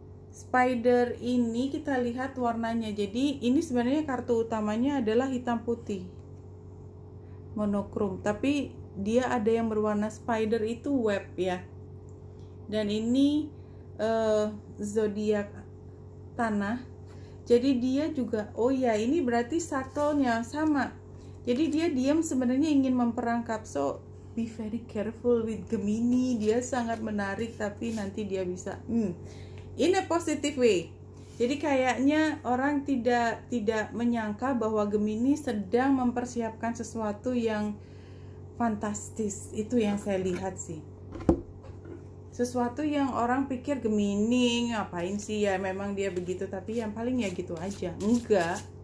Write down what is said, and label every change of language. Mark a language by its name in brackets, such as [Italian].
[Indonesian] Spider ini kita lihat warnanya. Jadi ini sebenarnya kartu utamanya adalah hitam putih, monokrom, tapi dia ada yang berwarna spider itu web ya. Dan ini zodiak tanah. Jadi dia juga, oh ya, ini berarti subtle-nya sama. Jadi dia diam sebenarnya ingin memperangkap. [English] So be very careful with Gemini. [Indonesian] Dia sangat menarik, tapi nanti dia bisa [English] in a positive way. [Indonesian] Jadi kayaknya orang tidak menyangka bahwa Gemini sedang mempersiapkan sesuatu yang fantastis. Itu yang saya lihat sih. Sesuatu yang orang pikir Gemini ngapain sih ya, memang dia begitu, tapi yang paling ya gitu aja. Enggak.